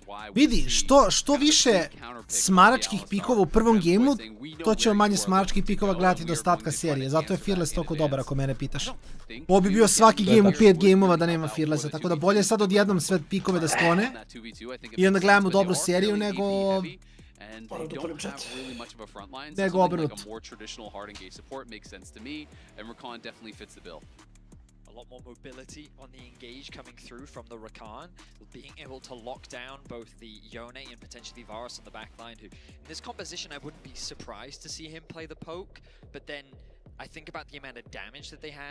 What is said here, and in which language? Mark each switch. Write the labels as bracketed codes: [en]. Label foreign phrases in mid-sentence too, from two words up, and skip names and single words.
[sr] Vidi, što više smaračkih pikova u prvom gameu, to ćemo manje smaračkih pikova gledati do ostatka serije. Zato je Fearless toliko dobar ako mene pitaš. Ovo bi bio svaki game u 5 gameova da nema Fearlessa, tako da bolje sad odjednom sve pikove da sklone i onda gledamo dobru seriju nego obrnuto. [en] A lot more mobility on the engage coming through from the Rakan, being able to lock down both the Yone and potentially Varus on the backline, who in this composition I wouldn't be surprised to see him play the poke, but then I think about the amount of damage that they have.